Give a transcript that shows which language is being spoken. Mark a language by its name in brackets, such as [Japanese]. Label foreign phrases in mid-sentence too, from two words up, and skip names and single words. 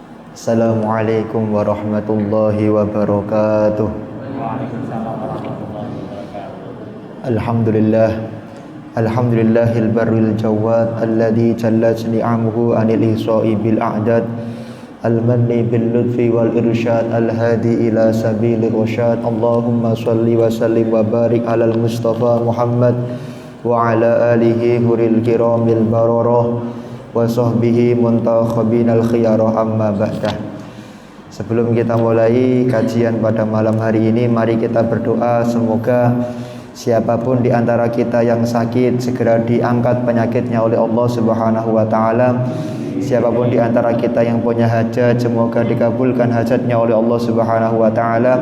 [Arabic] السلام عليكم ورحمة الله وبركاته. وعليكم السلام ورحمة الله وبركاته. الحمد لله البر الجواد الذي جلت نعمه عن الإحصاء بالأعداد المان باللطف والإرشاد الهادي إلى سبيل الرشاد. اللهم صل وسلم وبارك على المصطفى محمد وعلى آله حور الكرام البررة وصحبه منتخبين الخيرة، أما بعد. [Indonesian] Sebelum kita mulai kajian pada malam hari ini, mari kita berdoa semoga siapapun di antara kita yang sakit segera diangkat penyakitnya oleh Allah [Arabic] سبحانه وتعالى. [Indonesian] Siapapun di antara kita yang punya hajat, semoga dikabulkan hajatnya oleh Allah [Arabic] سبحانه وتعالى.